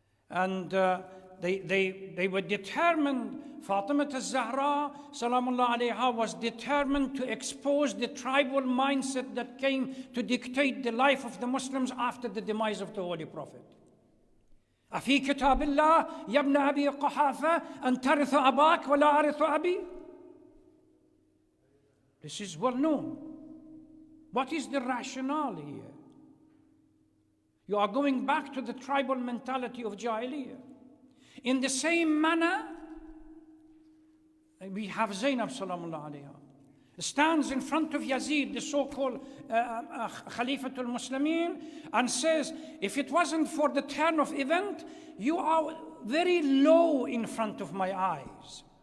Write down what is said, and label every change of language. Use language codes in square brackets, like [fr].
[en] And they were determined, Fatima al-Zahra, salamullah alayha, was determined to expose the tribal mindset that came to dictate the life of the Muslims after the demise of the Holy Prophet. [ar] أفي كتاب الله يا ابن أبي قحافة أن ترث أباك ولا أرث أبي. [en] This is well known. What is the rationale here? You are going back to the tribal mentality of Jahiliyyah. In the same manner, we have Zainab salamullah alayha stands in front of Yazid, the so-called Khalifatul Muslimin, and says, if it wasn't for the turn of event, you are very low in front of my eyes.